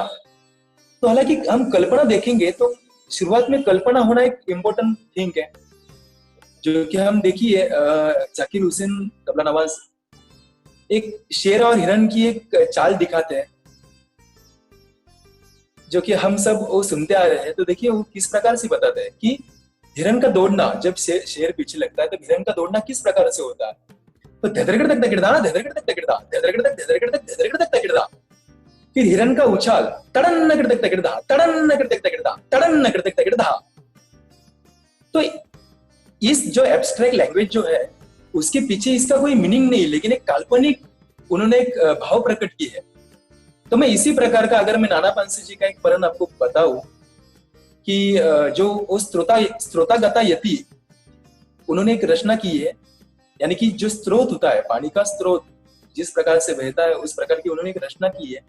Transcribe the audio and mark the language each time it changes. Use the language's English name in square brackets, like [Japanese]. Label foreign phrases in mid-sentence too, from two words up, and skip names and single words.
[Hindi] तो हालांकि हम कल्पना देखेंगे तो शुरुआत में कल्पना होना एक [English] important thing [Hindi] है, जो कि हम देखिए जाकिर हुसैन तबला नवाज एक शेर और हिरन की एक चाल दिखाते हैं, जो कि हम सब वो सुनते आ रहे हैं। तो देखिए वो किस प्रकार से बताते हैं कि हिरन का दौड़ना, जब शेर पीछे लगता है तो हिरन का दौड़ना किस प्रकार से होता है। तो धधरगड़ तक तकिड़दा, धधरगड़ तक तकिड़दा, धधरगड़ तक धधरगड़ तक धधरगड़ तक तकिड़दा। फिर हिरन का उछाल तड़न नगड़ तक तकिड़दा, तड़न नगड़ तक तकिड़दा, तड़न नगड़ तक तकिड़दा। तो इस जो [English] abstract language [Hindi] जो है उसके पीछे इसका कोई मीनिंग नहीं, लेकिन एक काल्पनिक उन्होंने एक भाव प्रकट की है। तो मैं इसी प्रकार का, अगर मैं नाना पांसे जी का एक परण आपको बताऊं कि जो वो स्त्रोतागता यति उन्होंने एक रचना की है, यानी कि जो स्रोत होता है, पानी का स्रोत जिस प्रकार से बहता है उस प्रकार की उन्होंने एक रचना की है।